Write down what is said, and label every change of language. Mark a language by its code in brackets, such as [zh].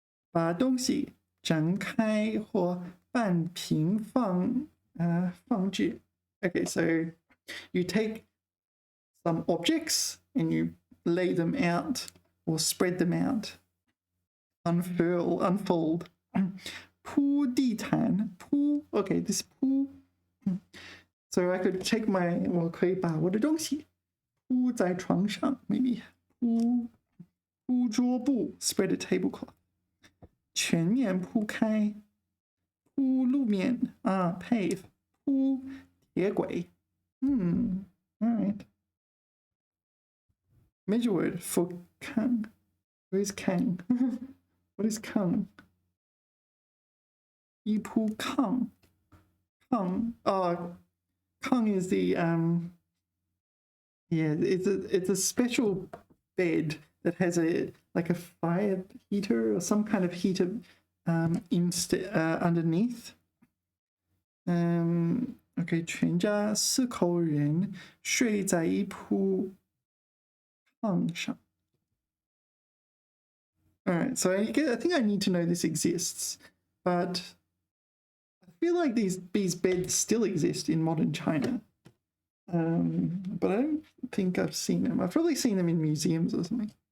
[zh] 把东西展开或半平放置. [en] Okay, so you take some objects and you lay them out or spread them out. Unfold. [zh] 铺地毯,铺, okay, this 铺. [en] So I could take my, [zh] 我可以把我的东西铺在床上, maybe. 铺桌布, [en] spread a tablecloth. [zh] 全面铺开, 铺路面, pave. 铺铁轨.All right. [en] Major word for kang. Where is kang? What is kang? [zh] 一铺炕. [en] Kang is the it's a special bed that has like a fire heater or some kind of heater underneath. [zh] Okay, 全家4口人睡在一铺炕上. [en] All right, so I think I need to know this exists, but I feel like these beds still exist in modern China. But I don't think I've seen them. I've probably seen them in museums or something.